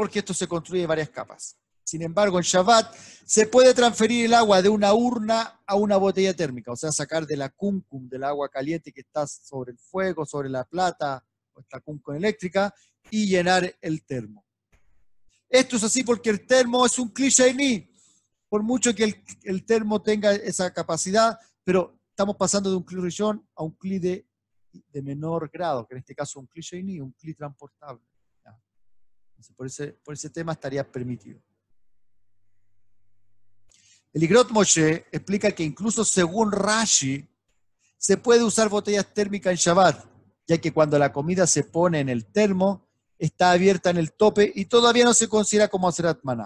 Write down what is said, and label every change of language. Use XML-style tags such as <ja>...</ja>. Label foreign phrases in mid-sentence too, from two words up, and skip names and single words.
<es>Porque esto se construye en varias capas. Sin embargo, en Shabbat se puede transferir el agua de una urna a una botella térmica, o sea, sacar de la kumkum, del agua caliente que está sobre el fuego, sobre la plata, o esta kumkum eléctrica, y llenar el termo. Esto es así porque el termo es un</es> <he>kli sheini,</he> <es>por mucho que el termo tenga esa capacidad, pero estamos pasando de un</es> <he>kli rishon</he> <es>a un kli de menor grado, que en este caso es un</es> <he>kli sheini,</he> <es>un kli transportable. Entonces, por ese tema estaría permitido. El Igrot Moshe explica que incluso según Rashi, se puede usar botellas térmicas en Shabbat, ya que cuando la comida se pone en el termo, está abierta en el tope y todavía no se considera como</es> <he>Aserat Maná.</he>